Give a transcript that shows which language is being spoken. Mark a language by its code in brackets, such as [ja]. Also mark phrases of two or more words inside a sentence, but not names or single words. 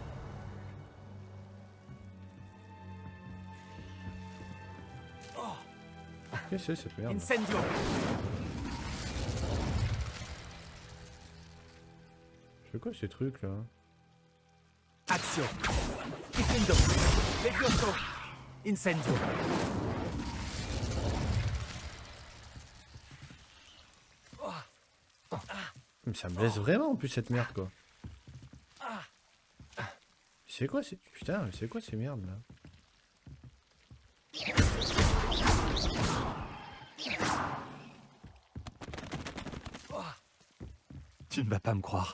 [fr] Qu'est-ce que c'est cette merde? Incendio! C'est quoi ces trucs là? Action! Difendo! Levioso! Incendio! Mais ça me blesse vraiment en plus cette merde quoi. C'est quoi ces... Putain, mais c'est quoi ces merdes là? Tu ne vas pas me croire.